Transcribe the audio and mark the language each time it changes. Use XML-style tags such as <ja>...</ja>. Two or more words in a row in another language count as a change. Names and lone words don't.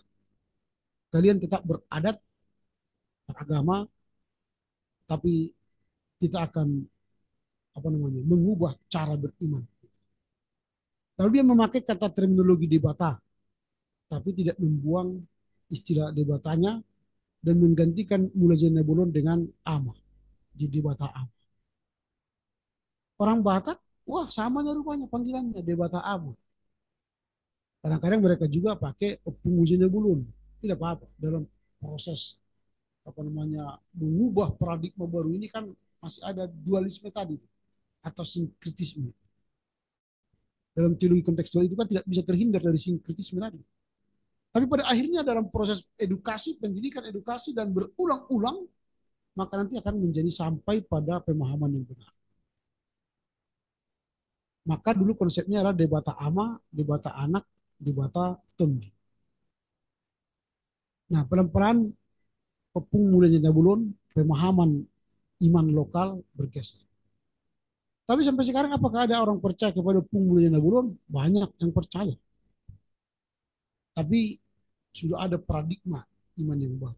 <id>Kalian tetap beradat, beragama, tapi kita akan mengubah cara beriman. Lalu dia memakai kata terminologi debata, tapi tidak membuang istilah debatanya dan menggantikan mulai nebulon dengan ama. Jadi debata ama. Orang Batak, wah samanya rupanya panggilannya debata ama. Kadang-kadang mereka juga pakai penguji nebulon. Tidak apa-apa dalam proses mengubah paradigma baru ini kan masih ada dualisme tadi atau sinkritisme. Dalam teologi kontekstual itu kan tidak bisa terhindar dari sinkritisme tadi. Tapi pada akhirnya dalam proses edukasi, pendidikan edukasi dan berulang-ulang, maka nanti akan menjadi sampai pada pemahaman yang benar. Maka dulu konsepnya adalah debata ama, debata anak, debata tondi. Nah, pelan-pelan Pepung mulai nyabulun, pemahaman iman lokal bergeser. Tapi sampai sekarang apakah ada orang percaya kepada Pung Mulya Nabulon? Banyak yang percaya. Tapi sudah ada paradigma iman yang baru.</id>